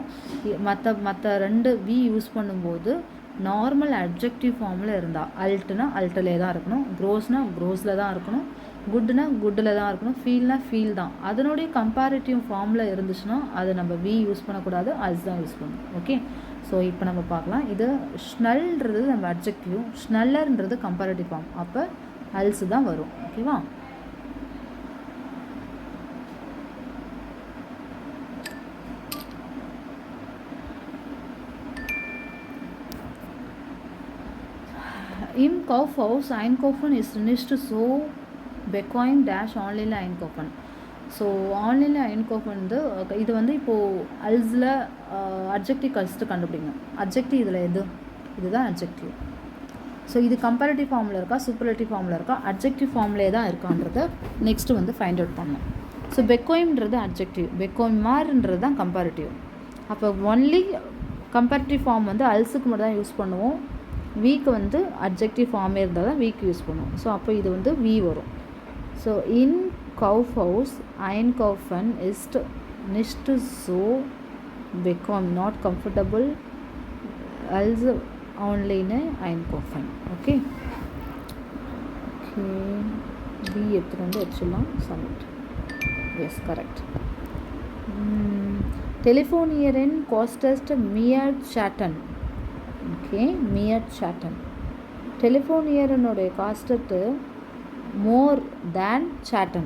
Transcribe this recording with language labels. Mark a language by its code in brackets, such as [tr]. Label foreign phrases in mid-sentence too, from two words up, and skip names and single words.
[ta] மற்ற 2 வி யூஸ் பண்ணும்போது [en] normal adjective form [ta] இருந்தால் அல்ட்னா அல்ட்டிலே தான் இருக்கணும், க்ரோஸ்னா க்ரோஸில் தான் இருக்கணும், குட்னா குட்டில் தான் இருக்கணும், ஃபீல்னா ஃபீல் தான். அதனுடைய [en] comparative form [ta] இருந்துச்சுன்னா அதை நம்ம வி யூஸ் பண்ணக்கூடாது, அல்ஸ் தான் யூஸ் பண்ணணும். ஓகே, ஸோ இப்போ நம்ம பார்க்கலாம். இது ஸ்னல்ன்றது நம்ம அட்ஜெக்டிவ், ஸ்னல்லர்ன்றது கம்பேரிட்டிவ் ஃபார்ம். அப்போ அல்ஸ் தான் வரும். ஓகேவா? [de] Im Kaufhaus einkaufen ist nicht so bequem dash online einkaufen. [ta] ஸோ ஆன்லைனில் einkaufen வந்து இது வந்து இப்போது அல்ஸில் [en] adjective first [ta] கண்டுபிடிக்கணும். அட்ஜெக்டிவ் இதில் இதுதான் அட்ஜெக்டிவ். ஸோ இது [en] comparative form [ta] இருக்கா, [en] superlative form [ta] இருக்கா, [en] adjective form [ta] தான் இருக்கான்றதை நெக்ஸ்ட்டு வந்து [en] find out [ta] பண்ணணும். ஸோ பெக்வைம்ன்றது அட்ஜெக்டிவ், பெக்வைமார்ன்றது தான் கம்பேரிட்டிவ். அப்போ [en] only comparative form [ta] வந்து அல்ஸுக்கு மட்டும் தான் யூஸ் பண்ணுவோம். வீக்கு வந்து [en] adjective form [ta] இருந்தால் தான் வீக் யூஸ் பண்ணுவோம். ஸோ அப்போ இது வந்து வி வரும். ஸோ [de] in Kaufhaus einkaufen ist nicht so bequem, [en] not comfortable [de] als online einkaufen. [ta] Okay, B எடுத்துகிட்டு வந்து வச்சுலாம் சப்மிட். [en] yes, correct. [de] Telefonieren kostet mehr chatten. ஓகே, mehr chatten. [en] டெலிஃபோனியரனுடைய cost more than chatting.